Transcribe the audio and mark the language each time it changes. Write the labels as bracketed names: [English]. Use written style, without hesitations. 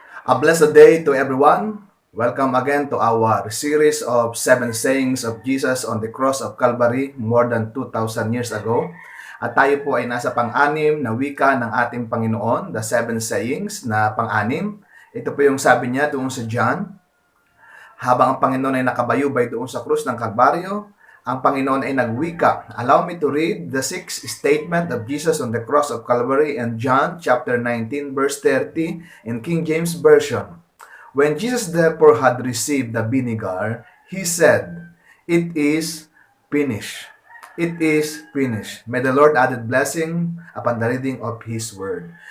[English] A blessed day to everyone. Welcome again to our series of 7 sayings of Jesus on the cross of Calvary more than 2,000 years ago. [Filipino] At tayo po ay nasa pang-anim na wika ng ating Panginoon, [English] the 7 sayings [Filipino] na pang-anim. Ito po yung sabi niya doon sa John. Habang ang Panginoon ay nakabayubay doon sa krus ng Kalbaryo, ang Panginoon ay nagwika. [English] Allow me to read the sixth statement of Jesus on the cross of Calvary in John chapter 19 verse 30 in King James Version. When Jesus therefore had received the vinegar, he said, "It is finished." It is finished. May the Lord added blessing upon the reading of His Word.